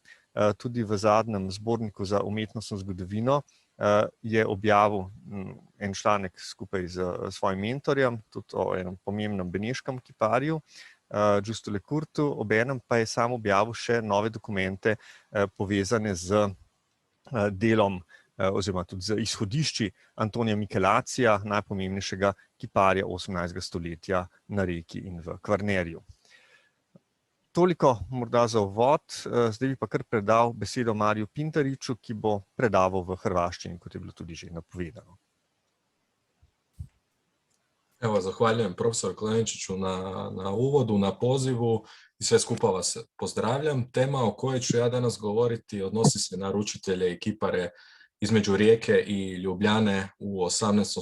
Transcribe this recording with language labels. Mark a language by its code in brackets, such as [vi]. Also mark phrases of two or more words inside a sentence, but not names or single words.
[sl] Tudi v zadnjem zborniku za umetnostno zgodovino je objavil en članek skupaj z svojim mentorjem, tudi o enem pomembnem beneškem kiparju, Giusto Lecurtu, obenem pa je sam objavil še nove dokumente povezane z delom oziroma tudi z izhodišči Antonija Michelacija, najpomembnejšega kiparja 18. stoletja na Reki in v Kvarnerju. Toliko morda za uvod, zdaj bi pa kar predal besedo Mariju Pintariču, ki bo predaval v hrvaščini, kot je bilo tudi že napovedano. [hr] Evo, zahvaljujem profesor Klemenčiću na uvodu, na pozivu i sve skupa vas pozdravljam. Tema o kojoj ću ja danas govoriti odnosi se na naručitelje i kipare između Rijeke i Ljubljane u 18.